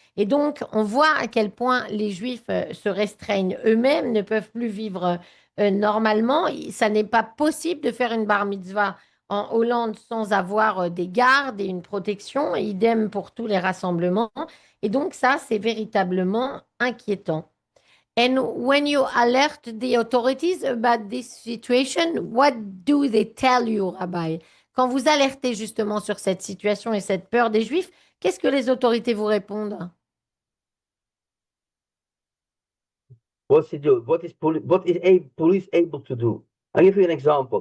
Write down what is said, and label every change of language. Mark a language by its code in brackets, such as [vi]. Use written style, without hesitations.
[fr] Et donc, on voit à quel point les Juifs se restreignent eux-mêmes, ne peuvent plus vivre normalement. Ça n'est pas possible de faire une bar mitzvah en Hollande sans avoir des gardes et une protection, et idem pour tous les rassemblements. Et donc ça, c'est véritablement inquiétant. [en] And when you alert the authorities about this situation, what do they tell you, Rabbi? [fr] Quand vous alertez justement sur cette situation et cette peur des Juifs, qu'est-ce que les autorités vous répondent? [en] What's he do? What is police able to do? I'll give you an example.